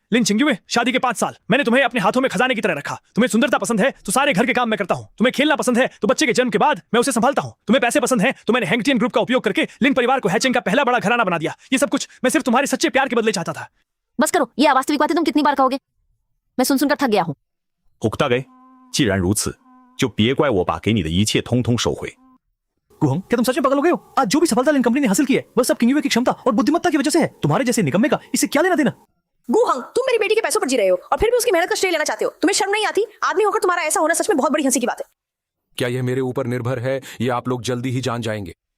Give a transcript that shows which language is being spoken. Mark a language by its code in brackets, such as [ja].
[hi] लिन चिंग्युए, शादी के 5 साल मैंने तुम्हें अपने हाथों में खजाने की तरह रखा। तुम्हें सुंदरता पसंद है तो सारे घर के काम मैं करता हूँ। तुम्हें खेलना पसंद है तो बच्चे के जन्म के बाद मैं उसे संभालता हूँ। तुम्हें पैसे पसंद है तो मैंने हेंगटियन ग्रुप का उपयोग करके लिन परिवार को हैचिंग का पहला बड़ा घराना बना दिया। ये सब कुछ मैं सिर्फ तुम्हारे सच्चे प्यार के बदले चाहता था। बस करो, ये अवास्तविक बातें तुम कितनी बार कहोगे? मैं सुन सुनकर थक गया हूँ। [zh] 虎大给，既然如此，就别怪我把给你的一切通通收回。 [hi] गुहंग, क्या तुम सच में पागल हो गए हो? आज जो भी सफलता लिन कंपनी ने हासिल की है वह सब किंगयुए की क्षमता और बुद्धिमत्ता की वजह से है। तुम्हारे जैसे निकम्मे का इससे क्या लेना देना? गुहंग, तुम मेरी बेटी के पैसों पर जी रहे हो और फिर भी उसकी मेहनत का श्रेय लेना चाहते हो। तुम्हें शर्म नहीं आती? आदमी होकर तुम्हारा ऐसा होना सच में बहुत बड़ी हंसी की बात है। क्या यह मेरे ऊपर निर्भर है या आप लोग जल्दी ही जान जाएंगे?